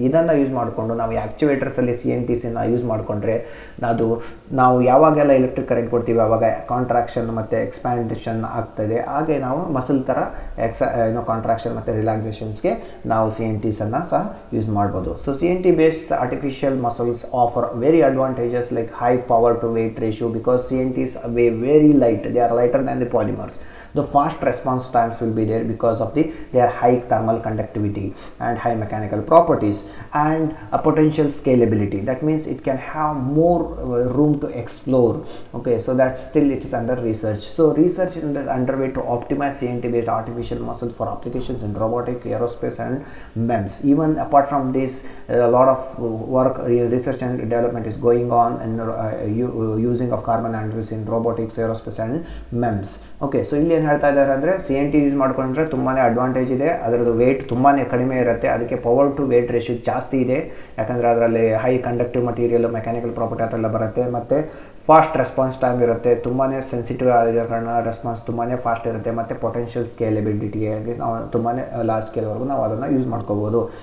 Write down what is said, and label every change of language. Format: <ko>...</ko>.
<kn>ಇದನ್ನು ಯೂಸ್ ಮಾಡಿಕೊಂಡು ನಾವು ಆ್ಯಕ್ಚುವೇಟರ್ಸಲ್ಲಿ CNTಸನ್ನು ಯೂಸ್ ಮಾಡಿಕೊಂಡ್ರೆ ಅದು ನಾವು ಯಾವಾಗೆಲ್ಲ ಎಲೆಕ್ಟ್ರಿಕ್ ಕರೆಂಟ್ ಕೊಡ್ತೀವಿ ಆವಾಗ ಕಾಂಟ್ರಾಕ್ಷನ್ ಮತ್ತು ಎಕ್ಸ್ಪ್ಯಾಂಡೇಷನ್ ಆಗ್ತದೆ. ಹಾಗೆ ನಾವು ಮಸಲ್ ಥರ ಕಾಂಟ್ರಾಕ್ಷನ್ ಮತ್ತು ರಿಲ್ಯಾಕ್ಸೇಷನ್ಸ್ಗೆ ನಾವು CNTಸನ್ನು ಸಹ ಯೂಸ್ ಮಾಡ್ಬೋದು. So CNT based</kn> <en>artificial muscles offer very advantages like high power to weight ratio, because CNTs weigh very light, they are lighter than the polymers. The fast response times will be there because of their high thermal conductivity and high mechanical properties, and a potential scalability. That means it can have more room to explore. Okay, so that still it is under research. So research is underway to optimize CNT based artificial muscles for applications in robotic, aerospace and MEMS. Even apart from this, a lot of work, research and development is going on in using of carbon nanotubes in robotics, aerospace and MEMS. Okay, so</en> <kn>ಇಲ್ಲಿ ಏನು ಹೇಳ್ತಾ ಇದ್ದಾರೆ ಅಂದರೆ CNT use ಮಾಡ್ಕೊಂಡ್ರೆ ತುಂಬಾ advantage ಇದೆ. ಅದರದ್ದು wait ತುಂಬಾ ಕಡಿಮೆ ಇರುತ್ತೆ, ಅದಕ್ಕೆ ಪವರ್ ಟು ವೇಟ್ ರೇಷಿಯೋ ಜಾಸ್ತಿ ಇದೆ, ಯಾಕಂದರೆ ಅದರಲ್ಲಿ high conductive material, mechanical property ಅದೆಲ್ಲ ಬರುತ್ತೆ, ಮತ್ತು ಫಾಸ್ಟ್ ರೆಸ್ಪಾನ್ಸ್ ಟೈಮ್ ಇರುತ್ತೆ, ತುಂಬಾ ಸೆನ್ಸಿಟಿವ್ ಆಗಿರೋ ಕಾರಣ ರೆಸ್ಪಾನ್ಸ್ ತುಂಬಾ ಫಾಸ್ಟ್ ಇರುತ್ತೆ, ಮತ್ತು ಪೊಟೆನ್ಷಿಯಲ್ ಸ್ಕೇಲೆಬಿಲಿಟಿಗೆ ನಾವು ತುಂಬಾ ಲಾರ್ಜ್ ಸ್ಕೇಲ್ವರೆಗೂ ನಾವು ಅದನ್ನು ಯೂಸ್ ಮಾಡ್ಕೋಬೋದು.</kn>